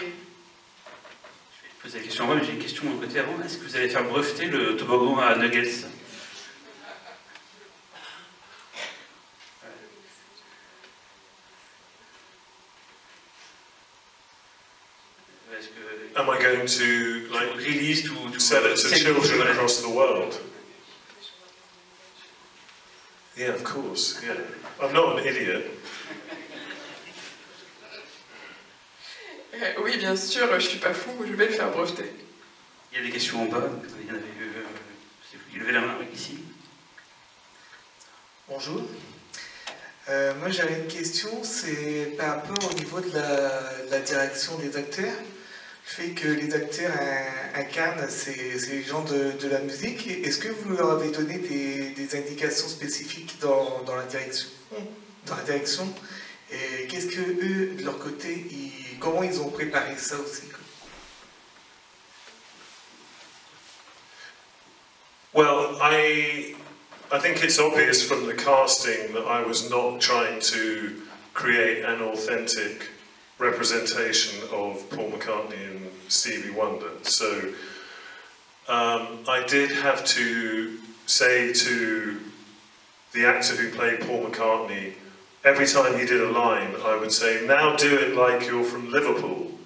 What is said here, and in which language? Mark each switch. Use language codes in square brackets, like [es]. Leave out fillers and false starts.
[fr] Je vais poser la question avant, mais j'ai une question de mon côté avant. Est-ce que vous allez faire breveter le toboggan à Nuggets ? [en] Am I going to, like, release to sell it to children across the world? Yeah, of course, yeah. I'm not an idiot. [fr] Oui, bien sûr, je suis pas fou, je vais le faire breveter. Il y a des questions en bas. Il y en avait il levait la main ici. Bonjour. Moi j'avais une question, c'est par rapport au niveau de la direction des acteurs. Le fait que les acteurs incarnent ces gens de la musique. Est-ce que vous leur avez donné des indications spécifiques dans la direction, et qu'est-ce que eux, de leur côté, comment ils ont préparé ça aussi? [en] Well, I think it's obvious from the casting that I was not trying to create an authentic representation of Paul McCartney and Stevie Wonder. So I did have to say to the actor who played Paul McCartney, every time he did a line, I would say, "Now do it like you're from Liverpool."